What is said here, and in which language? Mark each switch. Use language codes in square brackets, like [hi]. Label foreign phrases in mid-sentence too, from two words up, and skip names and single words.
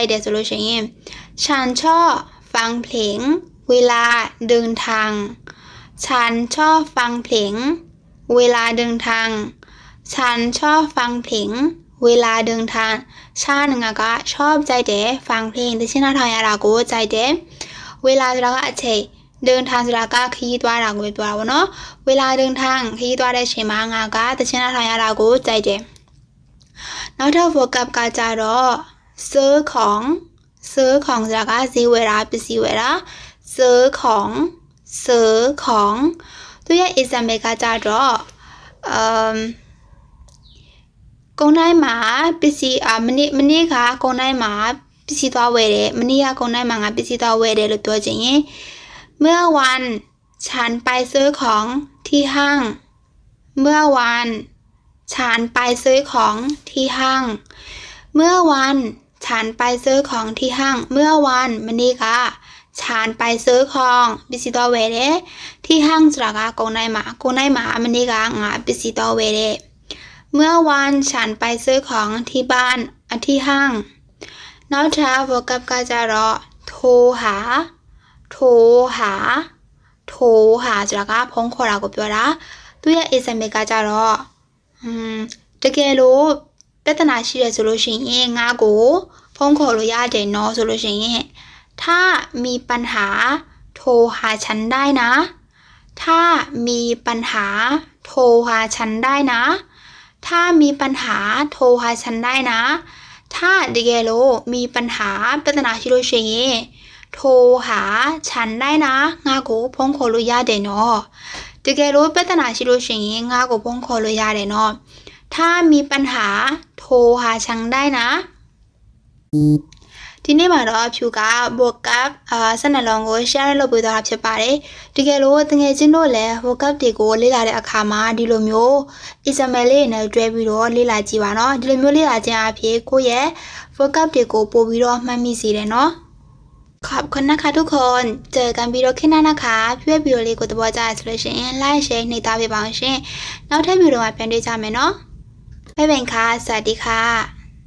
[my] က်တယ်ဆိုလို့ရှိရင် [th] ฉันชอบฟังเพลงเวลาเดินทางฉันชอบฟังเพลงเวลาเดินทาง ฉันชอบฟังเพลงเวลาเดินทางฉัน [my] ငါကชอบကြိုက်တယ် [th] ฟังเพลง [my] တခြင်းနာထောင်ရတာကိုကြိုက်တယ်เวลาဆိုတာကအချိန်เดินทางဆိုတာကခရီးသွားတာကိုပြောတာပေါ့နော် [th] เวลาเดินทาง [my] ခရီးသွားတဲ့အချိန်မှာငါကတခြင်းနာထောင်ရတာကိုကြိုက်တယ်နောက်ထပ် vocab ကကြတော့ [th] ซื้อของ [my] ဆိုတာကဈေးဝယ်တာပစ္စည်းဝယ်တာ [th] ซื้อของ [my] သူရဲ့ example ကကြတော့ ကုန်တိုင်းမှာပစ္စည်းမနေ့ကကုန်တိုင်းမှာပစ္စည်းသွားဝယ်တယ်မနေ့ကကုန်တိုင်းမှာငါပစ္စည်းသွားဝယ်တယ်လို့ ပြောချင်ရင် [th] เมื่อวันฉันไปซื้อของที่ห้างเมื่อวันฉันไปซื้อของ ที่ห้างเมื่อวันฉันไปซื้อของที่ห้างเมื่อวันมနေ့ကฉันไปซื้อของ [my] ပစ္စည်းသွားဝယ်တယ် [th] ที่ห้าง [my] ဆိုတာကကုန်တိုင်းမှာမနေ့ကငါပစ္စည်းသွားဝယ်တယ် [th] เมื่อวันฉันไปซื้อของที่บ้านที่ห้าง [my] နောက်ထပ် vocab ကကြတော့ [th] โทรหา [my] ဆိုတာကဖုန်းခေါ်တာကိုပြောတာသူရဲ့ example ကကြတော့တကယ်လို့ပြဿနာရှိတယ်ဆိုလို့ရှိရင်ငါ့ကိုဖုန်းခေါ် လို့ရတယ်နော်ဆိုလို့ရှိရင် [th] ถ้ามีปัญหาโทรหาฉันได้นะถ้ามีปัญหาโทรหาฉันได้นะถ้ามีปัญหาโทรหาฉันได้นะถ้าတကယ်လို့มีปัญหา [my] ပြဿနာရှိလို့ရှိရင် [th] โทรหาฉันได้นะ [my] ငါ့ကိုဖုန်းခေါ်လို့ရတယ်နော်တကယ်လို့ပြဿနာရှိလို့ရှိရင်ငါ့ကိုဖုန်းခေါ်လို့ရတယ်နော် [th] ถ้ามีปัญหาโทรหาฉันได้นะ [my] ဒီနေ့မှာတော့အဖြူက vocab 12လုံးကို share လုပ်ပေးသွားတာဖြစ်ပါတယ်တကယ်လို့တကယ်ချင်းတို့လည်း vocab တွေကိုလေ့လာတဲ့အခါမှာဒီလိုမျိုး example လေးနဲ့တွဲပြီးတော့လေ့လာကြည့်ပါနော်ဒီလိုမျိုးလေ့လာခြင်းအဖြစ်ကိုယ့်ရဲ့ vocab တွေကိုပို့ပြီးတော့မှတ်မိစေတယ်နော် [th] ขอบคุณนะคะทุกคนเจอกันวิดีโอคลิปหน้านะคะเพื่อวิดีโอ [my] လေးကိုသဘောကျတယ်ဆိုလို့ရှိရင် [en] like share [my] နှိပ်သားပေးပါအောင်ရှင်နောက်ထပ်ဗီဒီယိုမှာပြန်တွေ့ကြမယ်နော် [th] บ๊ายบายค่ะสวัสดีค่ะ